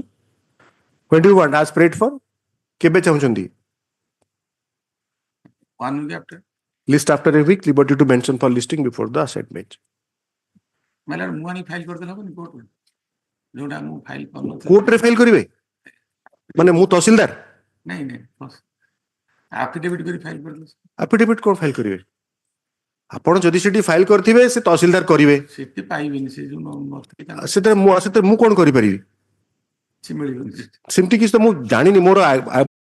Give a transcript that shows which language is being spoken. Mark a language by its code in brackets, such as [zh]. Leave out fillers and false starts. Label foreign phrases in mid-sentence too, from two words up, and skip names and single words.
[en] When do you want? As prayed for? [or] କେବେ ଚାହୁଁଛନ୍ତି? [en] 1 week after. List after a week, liberty to mention for listing before the assigned bench. [or] Court re file karibe? ମାନେ ମୁଁ ତହସିଲଦାର? Affidavit kon file karibe? ଆପଣ ଯଦି ସେଠି ଫାଇଲ କରିଥିବେ ସେ ତହସିଲଦାର କରିବେ ସେଥିରେ ମୁଁ କଣ କରିପାରିବି ସେମିତି କିଛି ତ ମୁଁ ଜାଣିନି ମୋର